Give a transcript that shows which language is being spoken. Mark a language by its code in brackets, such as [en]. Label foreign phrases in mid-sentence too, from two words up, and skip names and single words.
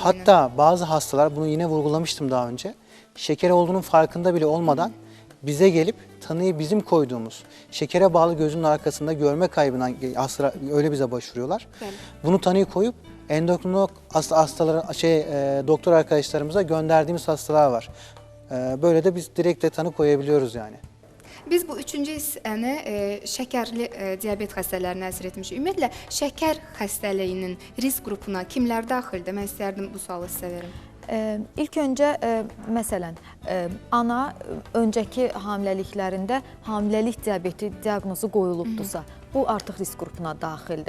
[tr] Hatta bazı hastalar, bunu yine vurgulamıştım daha önce, şeker olduğunun farkında bile olmadan bize gelip tanıyı bizim koyduğumuz şekere bağlı gözünün arkasında görme kaybından öyle bize başvuruyorlar. Evet. Bunu tanıyı koyup endokrinolog hastalara, doktor arkadaşlarımıza gönderdiğimiz hastalar var. Böyle de biz direkt de tanı koyabiliyoruz yani. [az] Biz bu üçüncü hissəni şəkərli diabet xəstələrinə nəzər etmişik. Ümumiyyətlə, şəkər xəstəliyinin risk qrupuna kimlər daxildir? Mən istərdim bu sualı sizə verim. İlk öncə, məsələn, ana öncəki hamiləliklərində hamiləlik diabeti diaqnozu qoyulubdursa, bu artıq risk qrupuna daxildir.